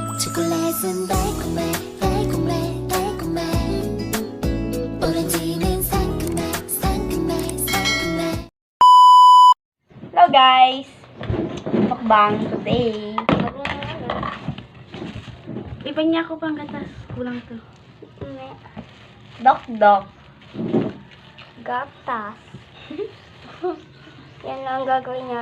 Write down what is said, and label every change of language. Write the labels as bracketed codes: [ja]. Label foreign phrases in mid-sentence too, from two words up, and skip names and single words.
[ko] 초콜릿은 달콤해 달콤해 달콤해 오렌지는 상큼해 상큼해 상큼해. [en] Hello guys! Mukbang today. [tl] Iba niya ako pang gatas. Kulang to. Dok-dok. Gatas. Yan ang gagawin natin.